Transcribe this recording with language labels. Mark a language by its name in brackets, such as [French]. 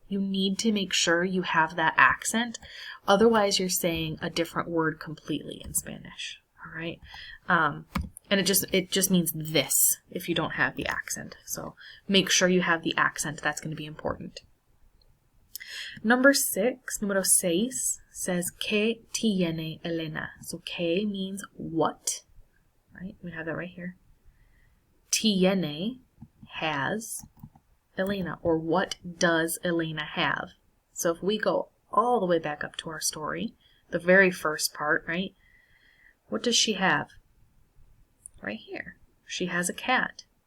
[English] You need to make sure you have that accent. Otherwise, you're saying a different word completely in Spanish. All right? And it just means this if you don't have the accent. So make sure you have the accent. That's going to be important. Number 6, [Spanish] número 6, [English] says [Spanish] ¿Qué tiene Elena? [English] So ¿qué means what? Right? We have that right here. Tiene, has, Elena, or what does Elena have? So if we go all the way back up to our story, the very first part, right? What does she have? Right here. She has a cat.